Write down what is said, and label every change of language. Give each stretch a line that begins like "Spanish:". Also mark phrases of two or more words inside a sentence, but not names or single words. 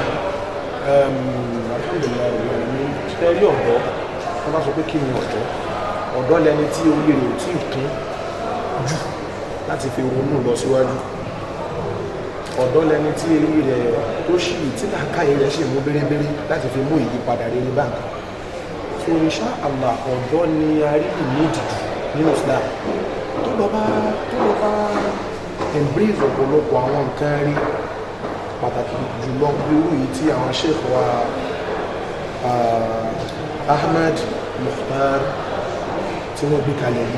Yoruba: Alhamdulillah ní ṣẹ́rí ọ̀dọ́ wọ́n bá sọ pé kí ni ọ̀dọ́ lẹni tí orí rẹ̀ ò tí ì kún jù láti fi ronú lọ síwájú. Ọ̀dọ́ lẹni tí orí rẹ̀ tó ṣì tí làákàyè rẹ̀ ṣì mú bérebére láti fi mú ìyípadà rere bá nǹkan. So
Arabic: إن شاء الله
Yoruba: ọ̀dọ́ ni a rí ìmúdìdì nínú Islam tó lọ bá embrace ọ̀pọ̀lọpọ̀ àwọn nǹkan rí pàtàkì jùlọ irú yìí tí àwọn sheikh wa Ahmad Mukhtar tí wọ́n gbé kalẹ̀ yìí.